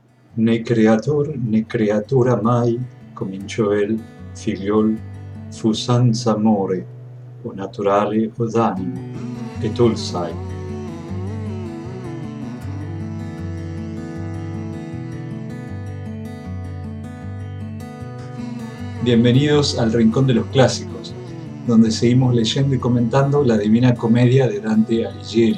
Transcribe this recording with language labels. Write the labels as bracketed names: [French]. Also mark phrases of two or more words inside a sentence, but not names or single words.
[Italian] Né creator né creatura mai, cominciò el, figliol, fu senza amore, o naturale o d'animo, e tu lo sai. [Spanish] Bienvenidos al Rincón de los Clásicos, donde seguimos leyendo y comentando la Divina Comedia de Dante Alighieri.